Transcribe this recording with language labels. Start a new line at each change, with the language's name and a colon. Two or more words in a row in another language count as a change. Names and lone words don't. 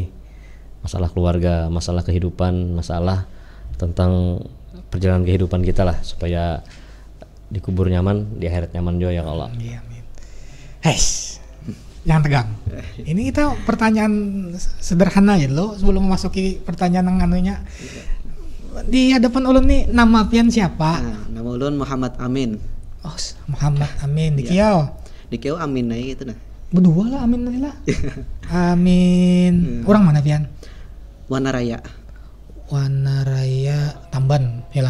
Indonesian: Masalah keluarga, masalah kehidupan, masalah tentang perjalanan kehidupan kita lah, supaya dikubur nyaman, di akhirat nyaman juga
Arabic: ya Allah.
Indonesian: Amin. Jangan tegang. Ini kita pertanyaan sederhana ya lo, sebelum memasuki pertanyaan yang anunya.
Banjar: Di hadapan ulun nih nama pian siapa? Nama ulun Muhammad Amin. Oh, Muhammad Amin di Kiau. Di Kiau Amin aja gitu nah. Berdua lah Amin nanti lah. Amin. Orang mana pian? Wanaraya. Wanaraya Tamban, ya lah.